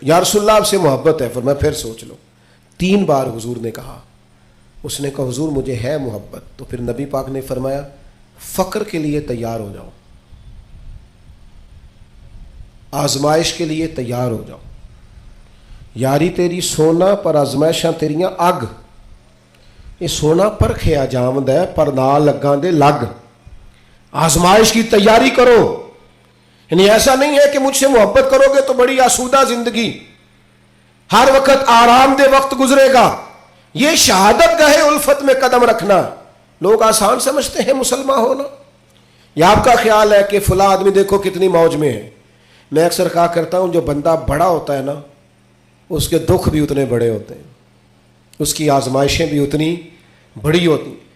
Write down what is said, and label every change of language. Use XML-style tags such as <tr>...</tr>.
<ur>یا رسول اللہ آپ سے محبت ہے, فرمایا پھر سوچ لو. 3 بار حضور نے کہا. اس نے کہا حضور مجھے ہے محبت. تو پھر نبی پاک نے فرمایا فقر کے لیے تیار ہو جاؤ, آزمائش کے لیے تیار ہو جاؤ.</ur> <pa>یاری تیری سونا پر آزمائشاں تیریاں اگ, یہ سونا پرکھے آجامد ہے پر نال لگاں دے لگ.</pa> <ur>آزمائش کی تیاری کرو. یعنی ایسا نہیں ہے کہ مجھ سے محبت کرو گے تو بڑی آسودہ زندگی, ہر وقت آرام دہ وقت گزرے گا. یہ شہادت گاہ الفت میں قدم رکھنا لوگ آسان سمجھتے ہیں مسلمان ہونا. یا آپ کا خیال ہے کہ فلاں آدمی دیکھو کتنی موج میں ہے. میں اکثر کہا کرتا ہوں جو بندہ بڑا ہوتا ہے نا اس کے دکھ بھی اتنے بڑے ہوتے ہیں, اس کی آزمائشیں بھی اتنی بڑی ہوتی ہیں.</ur>